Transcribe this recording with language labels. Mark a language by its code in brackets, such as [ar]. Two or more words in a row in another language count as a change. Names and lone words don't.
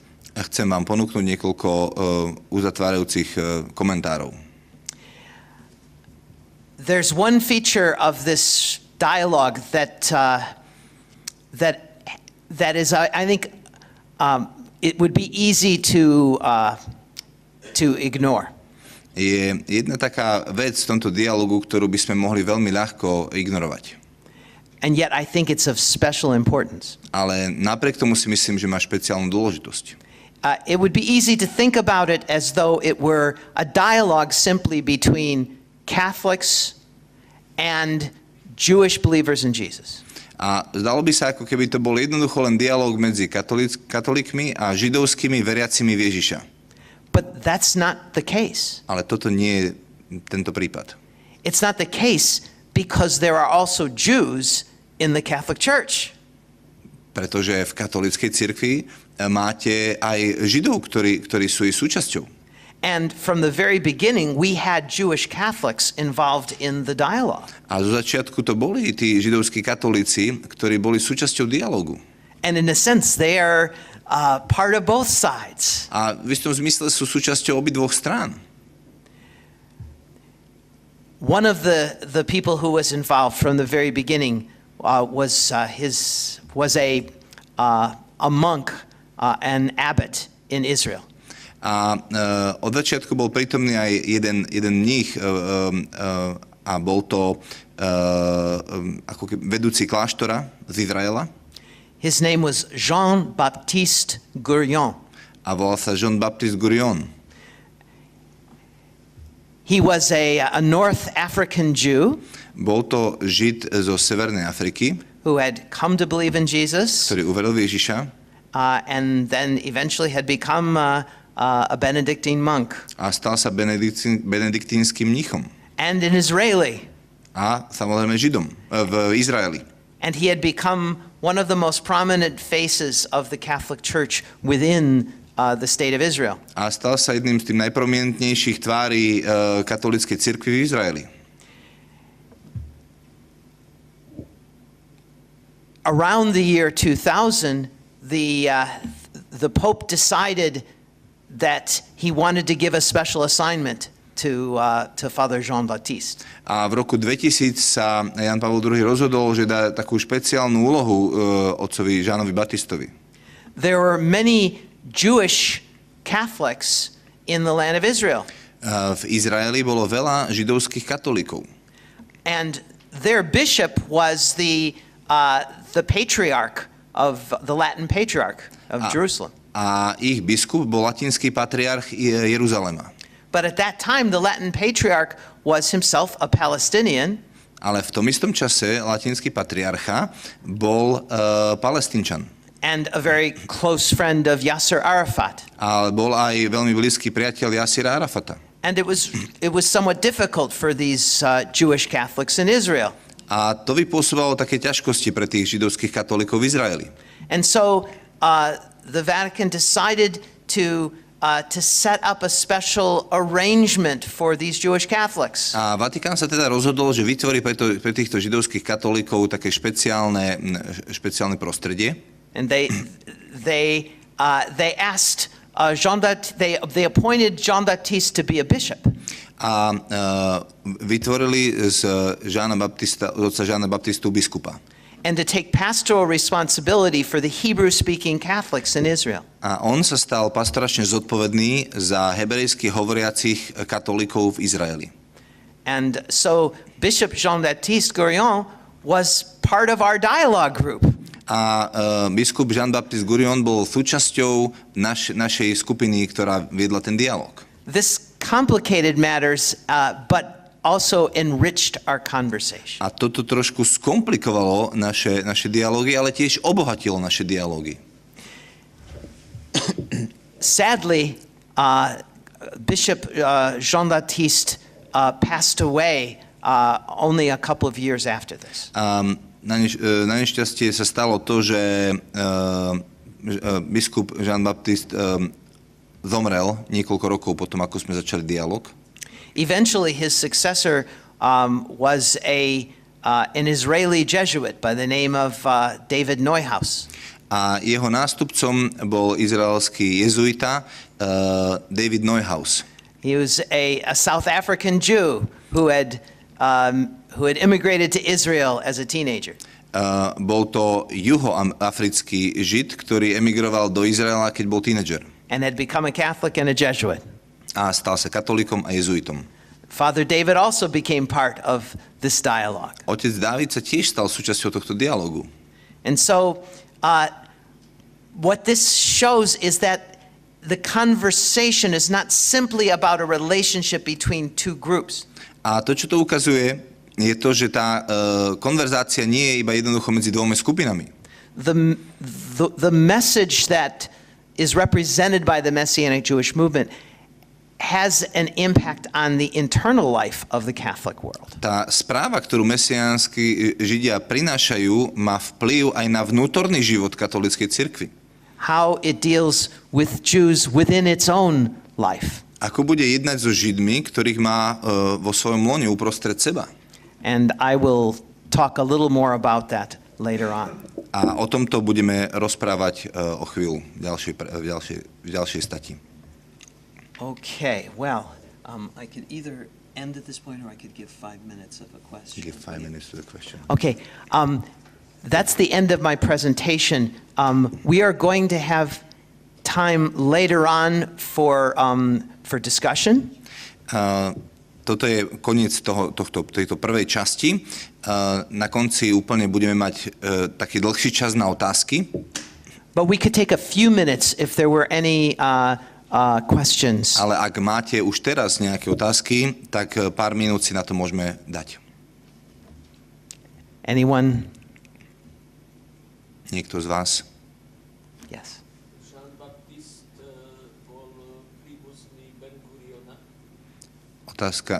[sk] A chcem vám ponúknuť niekoľko uzatvárajúcich komentárov. [en] There's one feature of this dialogue that that is, I think, it would be easy to ignore. [sk] Je jedna taká vec v tomto dialogu, ktorú by sme mohli veľmi ľahko ignorovať. [en] And yet I think it's of special importance. [sk] Ale napriek tomu si myslím, že má špeciálnu dôležitosť. [en] It would be easy to think about it as though it were a dialogue simply between Catholics and Jewish believers in Jesus. [sk] A zdalo by sa, ako keby to bol jednoducho len dialóg medzi katolíkmi a židovskými veriacimi v Ježiša. [en] But that's not the case. [sk] Ale toto nie je tento prípad. [en] It's not the case because there are also Jews in the Catholic Church. [sk] Pretože v katolíckej cirkvi máte aj Židov, ktorí sú jej súčasťou. [en] And from the very beginning, we had Jewish Catholics involved in the dialogue. [sk] A zo začiatku to boli tí židovskí katolíci, ktorí boli súčasťou dialogu. [en] And in a sense, they are part of both sides. [sk] A v istom zmysle sú súčasťou obidvoch strán. [en] One of the people who was involved from the very beginning was a monk, an abbot in Israel. [sk] A od začiatku bol prítomný aj jeden mních a bol to ako vedúci kláštora z Izraela. [en] His name was Jean-Baptiste Gourion. [sk] A volal sa Jean-Baptiste Gourion. [en] He was a North African Jew. [sk] Bol to Žid zo Severnej Afriky, [en] who had come to believe in Jesus. [sk] Ktorý uveril v Ježiša. [en] And then eventually had become a Benedictine monk. [sk] A stal sa benediktínskym mníchom. [en] And an Israeli. [sk] A samozrejme Židom v Izraeli. [en] And he had become one of the most prominent faces of the Catholic Church within the state of Israel. [sk] A stal sa jedným z tých najprominentnejších tvári katolíckej cirkvi v Izraeli. [en] Around the year 2000, the Pope decided that he wanted to give a special assignment to Father Jean-Baptiste. [sk] A v roku 2000 sa Jan Pavol II rozhodol, že dá takú špeciálnu úlohu otcovi Žánovi Baptistovi. [en] There were many Jewish Catholics in the land of Israel. [sk] V Izraeli bolo veľa židovských katolíkov. [en] And their bishop was the patriarch of the Latin patriarch of Jerusalem. [sk] A ich biskup bol latinský patriarch Jeruzalema. [en] But at that time the Latin patriarch was himself a Palestinian. [sk] Ale v tom istom čase latinský patriarcha bol Palestínčan. [en] And a very close friend of Yasser Arafat. [sk] Ale bol aj veľmi blízky priateľ Yassira Arafata. [en] And it was somewhat difficult for these Jewish Catholics in Israel. [sk] A to vypôsobovalo také ťažkosti pre tých židovských katolíkov v Izraeli. [en] And so the Vatican decided to set up a special arrangement for these Jewish Catholics. [sk] A Vatikán sa teda rozhodol, že vytvorí pre týchto židovských katolíkov také špeciálne prostredie. [en] And they asked they appointed Jean-Baptiste to be a bishop. [sk] A vytvorili z otca Žána Baptistu biskupa. [en] And to take pastoral responsibility for the Hebrew-speaking Catholics in Israel. [sk] A on sa stal pastoračne zodpovedný za hebrejsky hovoriacich katolíkov v Izraeli. [en] And so Bishop Jean-Baptiste Gourion was part of our dialogue group. [sk] A biskup Jean-Baptiste Gourion bol súčasťou našej skupiny, ktorá viedla ten dialog. [en] This complicated matters, but also enriched our conversation. [sk] A toto trošku skomplikovalo naše dialógy, ale tiež obohatilo naše dialógy. [en] Sadly, Bishop Jean-Baptiste passed away only a couple of years after this. [sk] Na nešťastie sa stalo to, že biskup Jean-Baptiste zomrel niekoľko rokov potom, ako sme začali dialog. [en] Eventually his successor was an Israeli Jesuit by the name of David Neuhaus. [sk] A jeho nástupcom bol izraelský jezuita David Neuhaus. [en] He was a South African Jew who had immigrated to Israel as a teenager. [sk] Bol to juhoafrický Žid, ktorý emigroval do Izraela, keď bol tínedžer. [en] And had become a Catholic and a Jesuit. [sk] A stal sa katolíkom a jezuitom. [en] Father David also became part of this dialogue. [sk] Otec Dávid sa tiež stal súčasťou tohto dialogu. [en] And so, what this shows is that the conversation is not simply about a relationship between two groups. [sk] A to, čo to ukazuje, je to, že tá konverzácia nie je iba jednoducho medzi dvoma skupinami. [en] The message that is represented by the Messianic Jewish movement has an impact on the internal life of the Catholic world. [sk] Tá správa, ktorú mesiánsky Židia prinášajú, má vplyv aj na vnútorný život katolíckej cirkvi. [en] How it deals with Jews within its own life. [sk] Ako bude jednať so Židmi, ktorých má vo svojom lone uprostred seba. [en] And I will talk a little more about that later on. [sk] A o tomto budeme rozprávať o chvíľu v ďalšej stati. [en] Okay, well, I could either end at this point or I could give 5 minutes of a question. Give 5 minutes to the question. Okay, that's the end of my presentation. We are going to have time later on for discussion. [sk] Toto je koniec tejto prvej časti. Na konci úplne budeme mať taký dlhší čas na otázky. [en] But we could take a few minutes if there were any questions. [sk] Ale ak máte už teraz nejaké otázky, tak pár minút si na to môžeme dať. [en] Anyone? [sk] Niekto z vás? [en] Yes. [sk] Otázka.